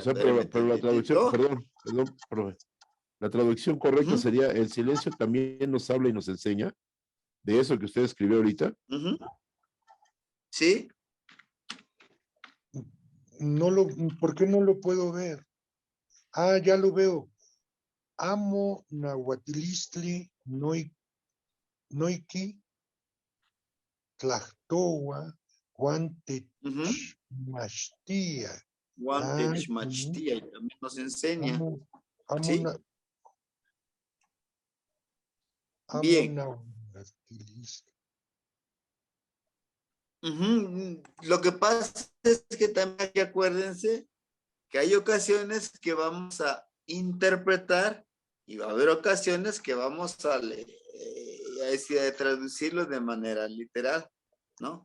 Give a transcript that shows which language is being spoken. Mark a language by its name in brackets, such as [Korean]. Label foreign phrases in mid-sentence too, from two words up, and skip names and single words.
[Spanish] O sea, pero la traducción, perdón, profe. La traducción correcta sería el silencio también nos habla y nos enseña. De eso que usted escribió ahorita. ¿Sí? ¿Por qué no lo puedo ver? Ah, ya lo veo. [Nahuatl languages] Amo nahuatilistli noiki tlahtoa guantechmachtia. [Spanish] Guantechmachtia y también nos enseña. ¿Sí? Bien. Lo que pasa es que también hay que acuérdense que hay ocasiones que vamos a interpretar y va a haber ocasiones que vamos a traducirlo de manera literal, ¿no?